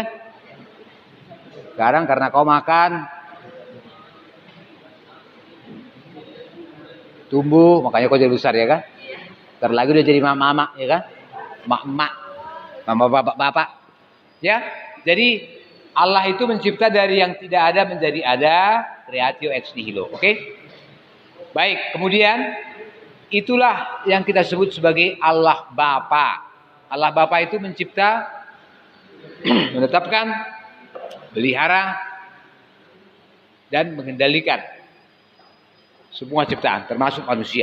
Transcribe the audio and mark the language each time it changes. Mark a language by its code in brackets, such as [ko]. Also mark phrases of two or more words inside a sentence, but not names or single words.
[id] Sekarang karena kau makan. tumbuh, makanya kau jadi besar ya kan. Ntar lagi udah jadi mama ya kan, mak-mak, mama bapak-bapak. Ya, jadi Allah itu mencipta dari yang tidak ada menjadi ada, [la] creatio ex nihilo. [id] Oke? Baik, kemudian itulah yang kita sebut sebagai Allah Bapa. Allah Bapa itu mencipta, menetapkan, melihara, dan mengendalikan semua ciptaan, termasuk manusia.